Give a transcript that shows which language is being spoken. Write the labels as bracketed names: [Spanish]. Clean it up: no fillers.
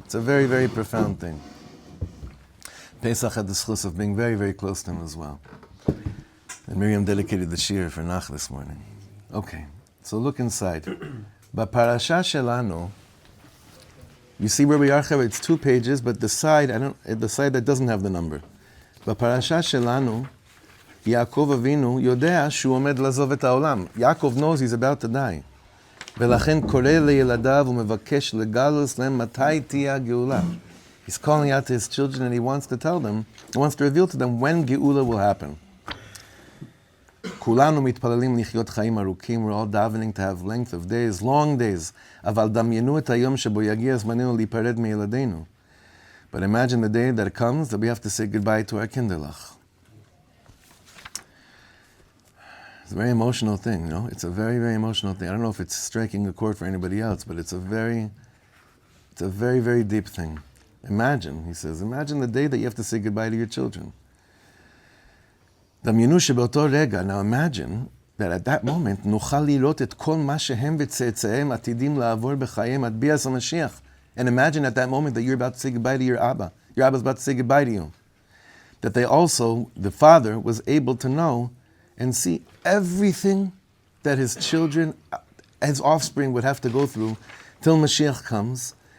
[English] It's a very, very profound thing. Pesach had the schus of being very, very close to him as well. And Miriam dedicated the shiur for Nach this morning. Okay, so look inside. B'parasha shelanu, you see where we are, Chevra? It's 2 pages, but the side that doesn't have the number. [Hebrew] בפרשה שלנו, יעקב אבינו יודע שהוא עומד לעזוב את העולם. [English] Yaakov knows he's about to die. [Hebrew] ולכן קורא לילדיו ומבקש לגלוס להם מתי תהיה הגאולה. [English] He's calling out to his children and he wants to reveal to them when Geula will happen. [Hebrew] כולנו מתפללים לחיות חיים ארוכים, [English] we're all davening to have length of days, long days. [Hebrew] אבל דמיינו את היום שבו יגיע זמננו להיפרד מילדינו. [English] But imagine the day that it comes that we have to say goodbye to our kinderlach. It's a very emotional thing, It's a very, very emotional thing. I don't know if it's striking a chord for anybody else, but it's a very, very deep thing. Imagine, he says, imagine the day that you have to say goodbye to your children. Now imagine that at that moment, [Hebrew] נוכל לראות את כל מה שהם וצאצאיהם עתידים לעבור בחייהם עד ביאת המשיח. [English] And imagine at that moment that you're about to say goodbye to your Abba. Your Abba's about to say goodbye to you. That they also, the father, was able to know and see everything that his children, his offspring would have to go through till Mashiach comes.